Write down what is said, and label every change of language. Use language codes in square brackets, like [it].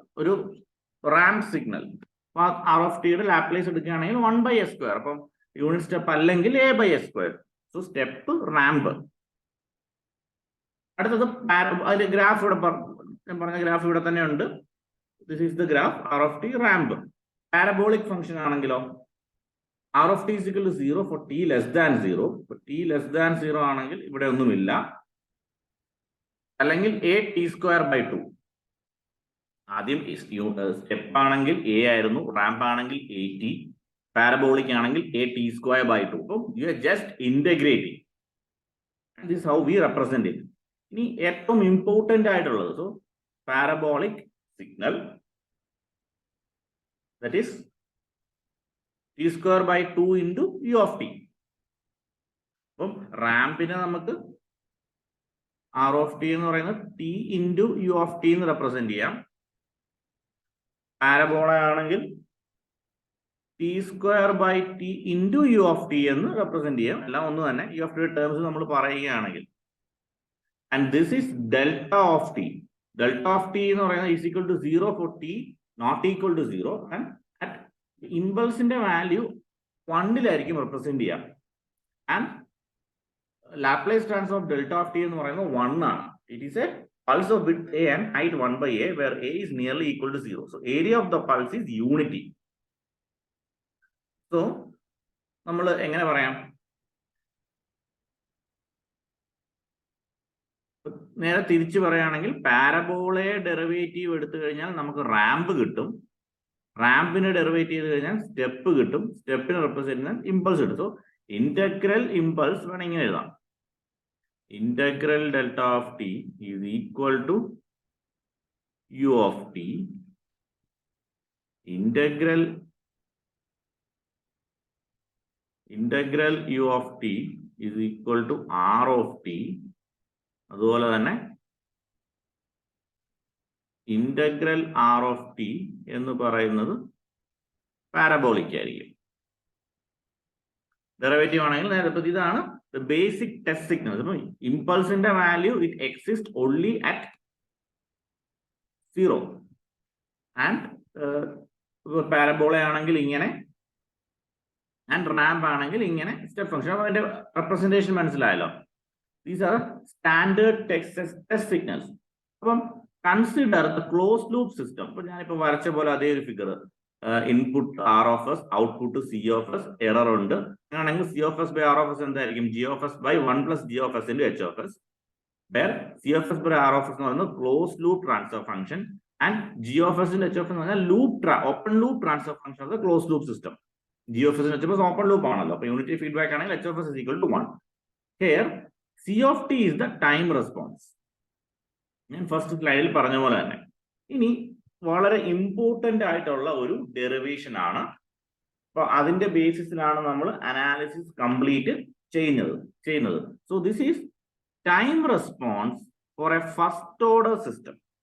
[ml] ഒരു ramp signal. R of t യുടെ Laplace എടുക്കുകയാണെങ്കിൽ 1 by S square. അപ്പം യൂണിറ്റ് സ്റ്റെപ്പ് അല്ലെങ്കിൽ A by S square. [en] So step ramp. [ml] അടുത്തത് അതിന്റെ ഗ്രാഫ് ഇവിടെ ഞാൻ പറഞ്ഞ ഗ്രാഫ് ഇവിടെ തന്നെ ഉണ്ട്. [en] This is the graph R of t ramp. Parabolic function [ml] ആണെങ്കിലോ [en] R of t is equal to 0 for t less than 0. For t less than 0 [ml] ആണെങ്കിൽ ഇവിടെ ഒന്നുമില്ല. അല്ലെങ്കിൽ A t square by 2. ആദ്യം സ്റ്റെപ്പ് ആണെങ്കിൽ എ ആയിരുന്നു, റാമ്പ് ആണെങ്കിൽ AT, parabolic ആണെങ്കിൽ AT²/2. [en] അപ്പം you are just integrating. This how we represent it. [ml] ഇനി ഏറ്റവും [en] important [ml] ആയിട്ടുള്ളത്, [en] So parabolic signal that is T²/2 into U of t. [ml] അപ്പം റാമ്പിനെ നമുക്ക് R of t എന്ന് പറയുന്നത് T into U of t എന്ന് റെപ്രസെന്റ് ചെയ്യാം. പാരബോള ആണെങ്കിൽ T²/t into U of t എന്ന് റെപ്രസെന്റ് ചെയ്യാം. എല്ലാം ഒന്ന് തന്നെ. [en] U of t terms [ml] നമ്മൾ പറയുകയാണെങ്കിൽ, [en] And this is delta of t. Delta of t [ml] എന്ന് പറയുന്നത് [en] Is equal to 0 for t not equal to 0. [ml] And at ഇമ്പൾസിന്റെ value 1ലായിരിക്കും represent ചെയ്യാം. And Laplace transform of delta of T എന്ന് പറയുന്നത് 1 ആണ്. [en] It is a pulse of width a and height 1/a, where a is nearly equal to 0. So area of the pulse is unity. [ml] So നമ്മൾ എങ്ങനെ പറയാം? നേരെ തിരിച്ചു പറയുകയാണെങ്കിൽ പാരബോളയെ derivative എടുത്തു കഴിഞ്ഞാൽ നമുക്ക് റാമ്പ് കിട്ടും. റാമ്പിനെ ഡെറിവേറ്റ് ചെയ്ത് കഴിഞ്ഞാൽ സ്റ്റെപ്പ് കിട്ടും. സ്റ്റെപ്പിനെ റെപ്രസെന്റ് ചെയ്യാൻ ഇമ്പൾസ് കിട്ടും. സോ ഇന്റഗ്രൽ ഇമ്പൾസ് വേണം ഇങ്ങനെ എഴുതാം. [en] Integral delta of t is equal to U of t. Integral U of t is equal to R of t. [ml] അതുപോലെ തന്നെ ഇന്റഗ്രൽ R of t എന്ന് പറയുന്നത് പാരബോളിക് ആയിരിക്കും. [en] derivative [ml] ആണെങ്കിൽ നേരത്തെ ഇതാണ് [en] the basic test signal. Impulse in the value, it exists only at 0. [ml] And parabola ആണെങ്കിൽ ഇങ്ങനെ, and ramp ആണെങ്കിൽ ഇങ്ങനെ സ്റ്റെപ്പ് ഫംഗ്ഷൻ. അപ്പോൾ അതിന്റെ റെപ്രസെന്റേഷൻ മനസ്സിലായല്ലോ. [en] These are standard test signals. അപ്പം consider the close loop system. [ml] ഇപ്പൊ ഞാനിപ്പോ വരച്ച പോലെ അതേ ഒരു figure, input R of s, output C of s, error ഉണ്ട്. അങ്ങനെയാണെങ്കിൽ C of s by R of s എന്തായിരിക്കും? G of s by 1 plus G of s into H of s, where C of s by R of s എന്ന് പറയുന്നത് close loop transfer function, and G of s into H of s എന്ന് പറഞ്ഞാൽ open loop transfer function of the close loop system. G of s into H of s open loop ആണല്ലോ. അപ്പൊ unity feedback ആണെങ്കിൽ H of s is equal to 1. [en] Here C of t is the time response. [ml] ഞാൻ first സ്ലൈഡിൽ പറഞ്ഞ പോലെ തന്നെ. ഇനി വളരെ ഇമ്പോർട്ടന്റ് ആയിട്ടുള്ള ഒരു ഡെറിവേഷൻ ആണ്. അപ്പൊ അതിന്റെ ബേസിസിലാണ് നമ്മൾ അനാലിസിസ് കംപ്ലീറ്റ് ചെയ്യുന്നത്. [en] So this is time response for a first order system.